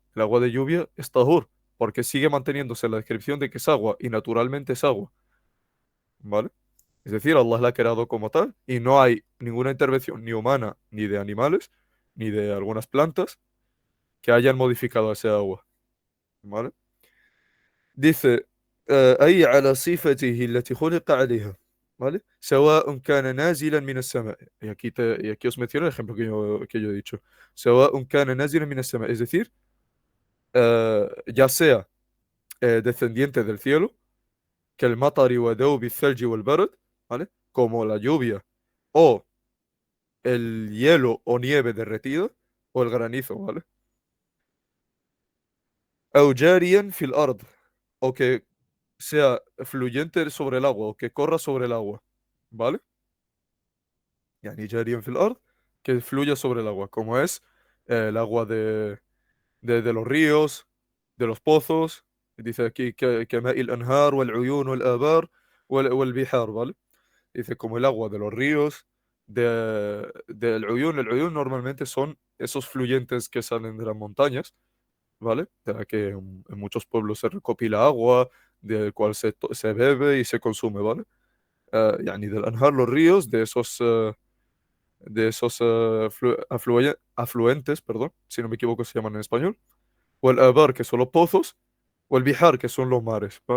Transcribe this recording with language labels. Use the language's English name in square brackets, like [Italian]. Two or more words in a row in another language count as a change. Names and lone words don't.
[Spanish] El agua de lluvia es tahur, porque sigue manteniéndose la descripción de que es agua y naturalmente es agua, ¿vale? Es decir, Allah la ha creado como tal y no hay ninguna intervención ni humana, ni de animales, ni de algunas plantas que hayan modificado ese agua. ¿Vale? Dice, [Arabic] أي على صفته التي خلق عليها. ¿Vale? سواء كان نازلا من السماء. [Spanish] Y aquí os menciono el ejemplo que yo he dicho. [Arabic] سواء كان نازلا من السماء. [Spanish] Es decir, ya sea descendiente del cielo, que el matari [Arabic] ودوب الثلج والبرد, [Spanish] ¿vale? Como la lluvia o el hielo o nieve derretida o el granizo, ¿vale? [Arabic] أو جاريا في الأرض, [Spanish] o que sea fluyente sobre el agua o que corra sobre el agua, ¿vale? [Arabic] يعني جاريا في الأرض, [Spanish] que fluya sobre el agua, como es el agua de los ríos, de los pozos. Dice aquí que [Arabic] ماء الأنهار والعيون والآبار والبحار, [Spanish] ¿vale? Dice como el agua de los ríos, del Uyun. El Uyun normalmente son esos fluyentes que salen de las montañas, ¿vale? De la que en muchos pueblos se recopila agua, del cual se bebe y se consume, ¿vale? Yani del Anhar, los ríos, de esos afluentes, perdón, si no me equivoco se llaman en español, o el Abar, que son los pozos, o el Bihar, que son los mares, ¿vale?